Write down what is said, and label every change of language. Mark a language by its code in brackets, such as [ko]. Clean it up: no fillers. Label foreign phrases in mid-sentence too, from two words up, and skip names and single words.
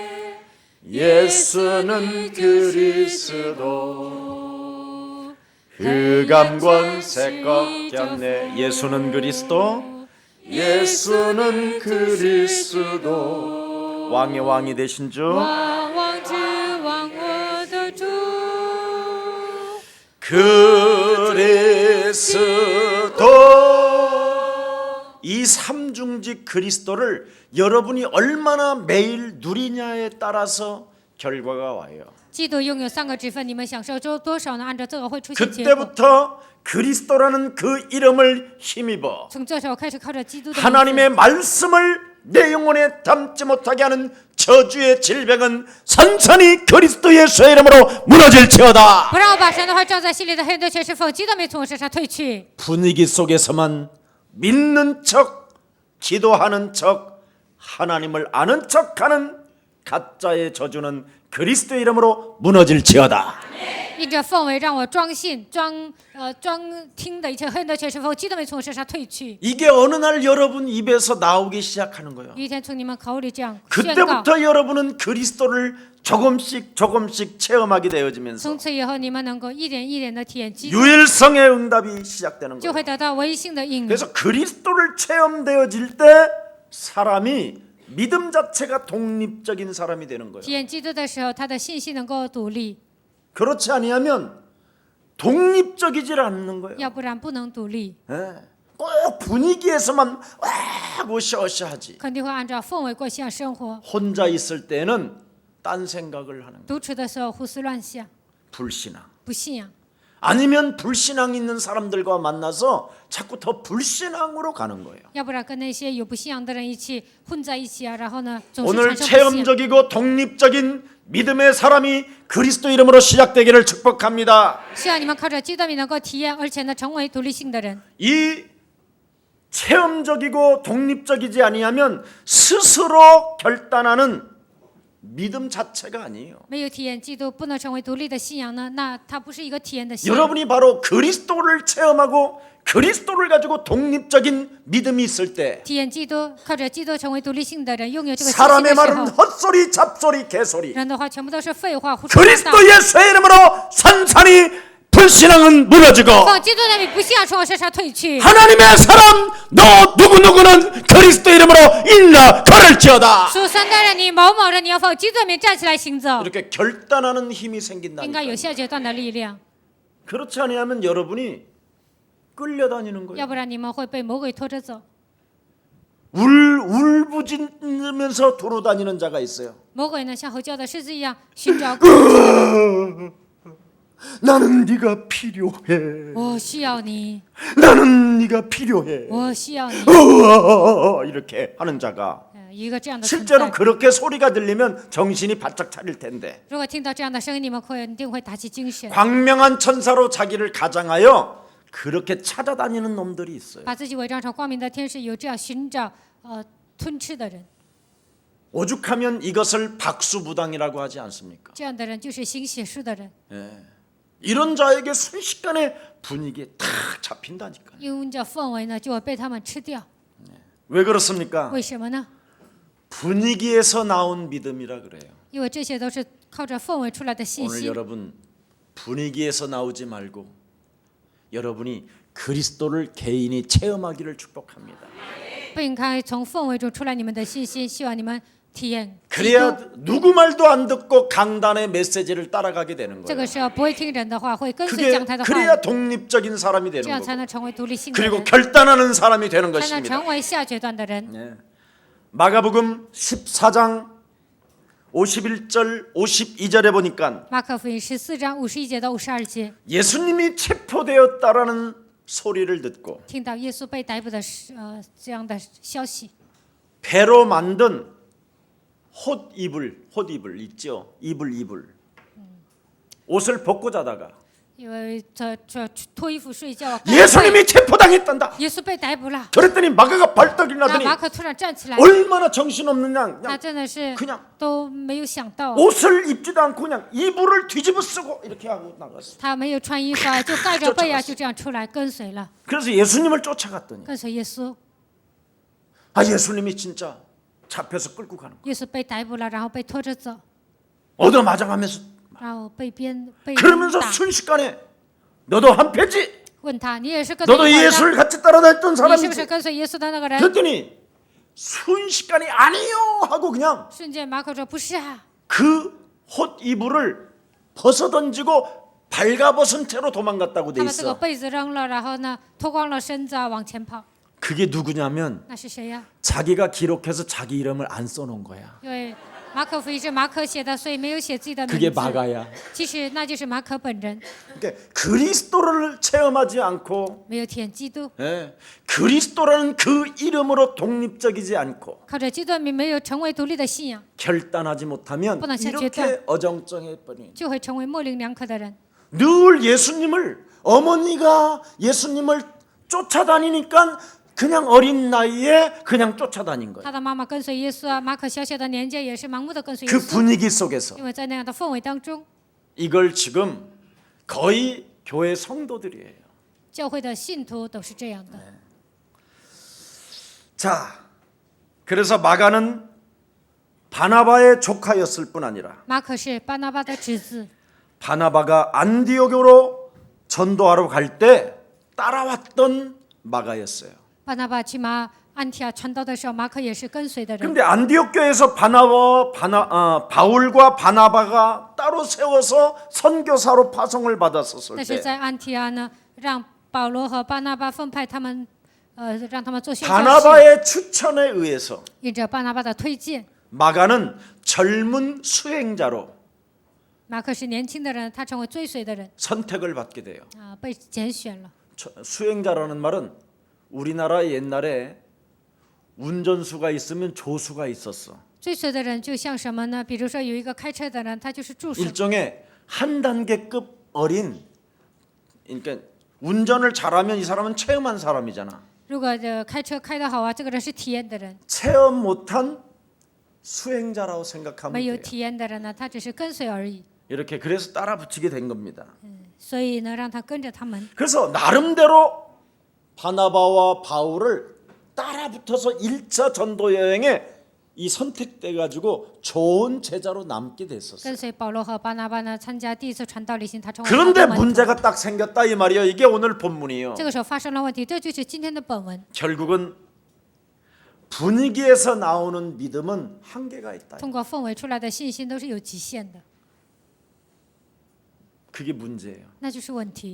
[ko] 예수는 그리스도. 흑암 권세 꺾였네. 예수는 그리스도. 예수는 그리스도. 왕의 왕이 되신 주. [zh] 王王之王，我的主。 [ko] 그리스도. 이 삼중직 그리스도를 여러분이 얼마나 매일 누리냐에 따라서 결과가 와요. [zh] 基督拥有3个职分，你们享受多少呢？按照这个会出现结果。 [ko] 그때부터 그리스도라는 그 이름을 힘입어 [zh] 从这时候开始，靠着基督的名字 [ko] 하나님의 말씀을 내 영혼에 담지 못하게 하는 저주의 질병은 선선히 그리스도 예수의 이름으로 무너질지어다. [zh] 不让我把神的话照在心里的黑暗的权势奉基督名从我身上退去。 [ko] 분위기 속에서만 믿는 척, 기도하는 척, 하나님을 아는 척하는 가짜의 저주는 그리스도 이름으로 무너질지어다. [zh] 因着氛围让我装信、装听的一切黑暗的权势奉基督名从我身上退去。 [ko] 이게 어느 날 여러분 입에서 나오기 시작하는 거예요. [zh] 有一天从你们口里这样宣告， [ko] 그때부터 여러분은 그리스도를 조금씩 체험하게 되어지면서 [zh] 从此以后你们能够一点一点的体验基督， [ko] 유일성의 응답이 시작되는 [zh] 就 [ko] 거예요. [zh] 会得到唯一性的应允。 [ko] 그래서 그리스도를 체험되어질 때 사람이 믿음 자체가 독립적인 사람이 되는 거예요. [zh] 体验基督的时候，他的信心能够独立， [ko] 그렇지 아니하면 독립적이질 않는 거예요. [zh] 要不然不能独立， [ko] 예. 꼭 분위기에서만 으쌰으쌰하지. [zh] 肯定会按照氛围过像生活。 [ko] 혼자 있을 때는 딴 생각을 하는 거예요. [zh] 独处的时候胡思乱想， [ko] 불신앙. [zh] 不信仰。 [ko] 아니면 불신앙 있는 사람들과 만나서 자꾸 더 불신앙으로 가는 거예요. [zh] 要不然跟那些有不信仰的人一起混在一起啊，然后呢，总是 [ko] 오늘 [zh] 产生不信。 [ko] 체험적이고 독립적인 믿음의 사람이 그리스도 이름으로 시작되기를 축복합니다. [zh] 希望你们靠着基督名能够体验，而且呢，成为独立性的人。 [ko] 이 체험적이고 독립적이지 아니하면 스스로 결단하는 믿음 자체가 아니에요. [zh] 没有体验基督，不能成为独立的信仰呢，那它不是一个体验的信仰。 [ko] 여러분이 바로 그리스도를 체험하고 그리스도를 가지고 독립적인 믿음이 있을 때 [zh] 体验基督，靠着基督成为独立性的人，拥有这个信心 [ko] 사람의 [zh] 的时 [ko] 말은 [zh] 候， [ko] 헛소리, 잡소리, 개소리. [zh] 人的话全部都是废话，胡说八道。 [ko] 그리스도 예수의 이름으로 산산이 불신앙은 무너지고 [zh] 奉基督的名，不信仰从我身上退去。 [ko] 하나님의 사람 너 누구누구는 그리스도 이름으로 일러 걸을지어다. [zh] 属神的人，你某某人，你要奉基督的名站起来行走， [ko] 이렇게 결단하는 힘이 [zh] 应该有 [ko] 생긴다니까. [zh] 下决断的力量， [ko] 그렇지 아니하면 여러분이 끌려다니는 [zh] 要 [ko] 거예요. [zh] 不然你们会被魔鬼拖着走。 [ko] 울부짖으면서 돌아다니는 자가 있어요. [zh] 魔鬼呢，像吼叫的狮子一样寻找可能。 [ko] 나는 네가 필요해. [zh] 我需要你， [ko] 나는 네가 필요해. [zh] 我需要你。 [ko] 이렇게 하는 자가 [zh] 一个这样的存 [ko] 실제로 [zh] 在。 [ko] 그렇게 소리가 들리면 정신이 바짝 차릴 텐데 [zh] 如果听到这样的声音，你们一定会打起精神， [ko] 광명한 천사로 자기를 가장하여 그렇게 찾아다니는 놈들이 있어요. [zh] 把自己伪装成光明的天使，有这样寻找吞吃的人。 [ko] 오죽하면 이것을 박수부당이라고 하지 않습니까? [zh] 这样的人就是行邪术的人， [ko] 이런 자에게 순식간에 분위기에 탁 잡힌다니까요. [zh] 因着氛围呢，就会被他们吃掉。 [ko] 왜 그렇습니까? [zh] 为什么呢？ [ko] 분위기에서 나온 믿음이라 그래요. [zh] 因为这些都是靠着氛围出来的信 [ko] 오늘 [zh] 息。 [ko] 여러분 분위기에서 나오지 말고 여러분이 그리스도를 개인이 체험하기를 축복합니다. [zh] 不应该从氛围中出来你们的信息，希望你们体验基 [ko] 그래야 [zh] 督。 [ko] 누구 말도 안 듣고 강단의 메시지를 따라가게 되는 [zh] 这 [ko] 거예요. [zh] 个时候不会听人的话，会跟随 [ko] 그게 [zh] 讲台的话， [ko] 그래야 독립적인 사람이 [zh] 这 [ko] 되는 [zh] 样才 [ko] 거고 [zh] 能成为独立性的 [ko] 그리고 [zh] 人， [ko] 결단하는 사람이 되는 [zh] 才能 [ko] 것입니다. [zh] 成为下决断的人。 [ko] 예. 마가복음 14장 51절 52절에 보니까 [zh] 马可福音14章51节到52节， [ko] 예수님이 체포되었다라는 소리를 듣고 [zh] 听到耶稣被逮捕的这样的消息， [ko] 배로 만든 헛이불 있죠? 이불 옷을 벗고 자다가 [zh] 因为这脱衣服睡觉， [ko] 예수님이 체포당했단다. [zh] 耶稣被逮捕了。 [ko] 그랬더니 마가가 발떡 [zh] 那 [ko] 일나더니 [zh] 马可突然站起来， [ko] 얼마나 정신없느냐 [zh] 他 [ko] 그냥 [zh] 真的是 [ko] 그냥 [zh] 都没有想到， [ko] 옷을 입지도 않고 그냥 이불을 뒤집어 쓰고 이렇게 하고 나갔어. [zh] 他没有穿衣服啊，就盖着被啊，就这样出来跟随了， [ko] 그래서 예수님을 쫓아갔더니 [zh] 跟随耶稣。 [ko] 아 예수님이 진짜 잡혀서 끌고 가는 거야. [zh] 耶稣被逮捕了，然后被拖着走， [ko] 얻어맞아가면서 [zh] 然后被被 [ko] 그러면서 [zh] 打。 [ko] 순식간에 너도 한패지? [zh] 问他，你也是跟随 [ko] 너도 [zh] 我的， [ko] 예수를 같이 따라다녔던 [zh] 你是不是 [ko] 사람이지? [zh] 跟随耶稣的那个人？ [ko] 그랬더니 순식간에 아니요 하고 그냥 [zh] 瞬间马可说不是啊， [ko] 그 헛이불을 벗어던지고 발가벗은 채로 도망갔다고 돼 [zh] 他把这个 [ko] 있어. [zh] 被子扔了，然后呢脱光了身子啊往前跑， [ko] 그게 누구냐면 [zh] 那是谁呀？ [ko] 자기가 기록해서 자기 이름을 안 써놓은 거야. [zh] 因为马可福音是马可写的，所以没有写自己的 [ko] 그게 [zh] 名字。 [ko] 마가야. [zh] 其实那就是马可本人， [ko] 그러니까 그리스도를 체험하지 않고 [zh] 没有体验基督， [ko] 그리스도라는 그 이름으로 독립적이지 않고 [zh] 靠着基督的名没有成为独立的信仰， [ko] 결단하지 못하면 뻔한 이렇게 결단. 어정쩡해 버린. [zh] 就会成为模棱两可的人。 [ko] 늘 예수님을 어머니가 예수님을 쫓아다니니까 그냥 어린 나이에 그냥 쫓아다닌 거예요. [zh] 他的妈妈跟随耶稣啊，马可小小的年纪也是盲目的跟随耶 [ko] 그 [zh] 稣， [ko] 분위기 속에서 [zh] 因为在那样的氛围当中， [ko] 이걸 지금 거의 교회 성도들이에요. [zh] 教会的信徒都是这样的。 [ko] 자, 그래서 마가는 바나바의 조카였을 뿐 아니라 [zh] 马可是巴拿巴的侄子， [ko] 바나바가 안디옥으로 전도하러 갈 때 따라왔던 마가였어요. [zh] 巴拿巴去安提阿传道的时候，马可也是跟随的人。 [ko] 그런데 안디옥 교회에서 바울과 바나바가 따로 세워서 선교사로 파송을 받았었을 [zh] 但是 [ko] 때 [zh] 在安提阿呢，让保罗和巴拿巴分派他们，让他们做宣教士。 [ko] 바나바의 추천에 의해서 [zh] 因着巴拿巴的推荐， [ko] 마가는 젊은 수행자로 [zh] 马可是年轻的人，他成为追随的人 [ko] 선택을 받게 돼요. [zh] 被拣选了。 [ko] 수행자라는 말은 우리나라 옛날에 운전수가 있으면 조수가 있었어. [zh] 追随的人就像什么呢？比如说有一个开车的人，他就是助手， [ko] 일종의 한 단계급 어린, 그러니까 운전을 잘하면 이 사람은 체험한 사람이잖아. [zh] 如果开车开得好啊，这个人是体验的人； [ko] 체험 못한 수행자라고 생각하면 [zh] 没有 [ko] 돼요. [zh] 体验的人呢，他只是跟随而已。 [ko] 이렇게 그래서 따라 붙이게 된 겁니다. [zh] 所以呢，让他跟着他们。 [ko] 그래서 나름대로 바나바와 바울을 따라 붙어서 1차 전도 여행에 이 선택돼 가지고 좋은 제자로 남게 됐었어요. [zh] 跟随保罗和巴拿巴呢，参加第一次传道旅行，他成为他 [ko] 그런데 [zh] 的门徒。 [ko] 문제가 딱 생겼다 이 말이에요. 이게 오늘 본문이에요. [zh] 这个时候发生了问题，这就是今天的本文。 [ko] 결국은 분위기에서 나오는 믿음은 한계가 있다. [zh] 通过氛围出来的信心都是有极限的， [ko] 그게 문제예요. [zh] 那就是问题。